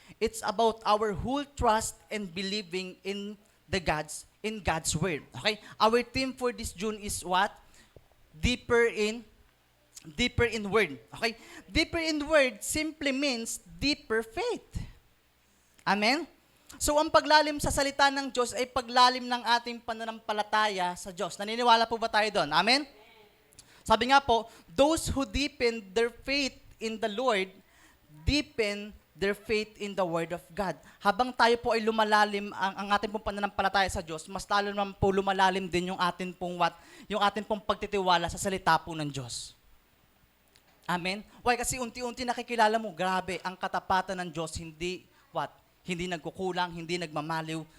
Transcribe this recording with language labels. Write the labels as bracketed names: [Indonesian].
[English] It's about our whole trust and believing in God's word. Okay? Our theme for this June is what? Deeper in word. Okay? Deeper in word simply means deeper faith. Amen? [Filipino] So, ang paglalim sa salita ng Diyos ay paglalim ng ating pananampalataya sa Diyos. Naniniwala po ba tayo doon? Amen? Sabi nga po, [English] those who deepen their faith in the Lord, deepen their faith in the Word of God. [Filipino] Habang tayo po ay lumalalim ang ating pong pananampalataya sa Diyos, mas lalo naman po lumalalim din yung ating pong pagtitiwala sa salita po ng Diyos. Amen? Why? Kasi unti-unti nakikilala mo, grabe, ang katapatan ng Diyos, hindi nagkukulang, hindi nagmamaliw.